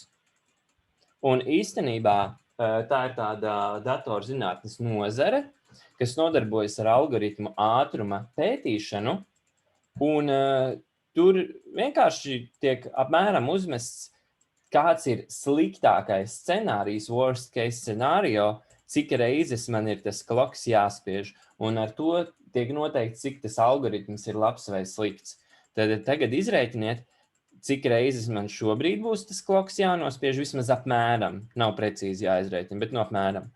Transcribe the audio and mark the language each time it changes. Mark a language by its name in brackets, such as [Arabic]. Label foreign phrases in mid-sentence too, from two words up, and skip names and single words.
[Latvian] Un īstenībā tā ir tāda datorzinātnes nozare, kas nodarbojas ar algoritmu ātruma pētīšanu, un tur vienkārši tiek apmēram uzmests, kāds ir sliktākais scenārijs, [English] worst case scenario, [Latvian] cik reizes man ir tas kloks jāspiež, un ar to tiek noteikts, cik tas algoritms ir labs vai slikts. Tad tagad izrēķiniet, cik reizes man šobrīd būs tas kloks jānospiež, vismaz apmēram, nav precīzi jāizrēķina, bet no apmēram.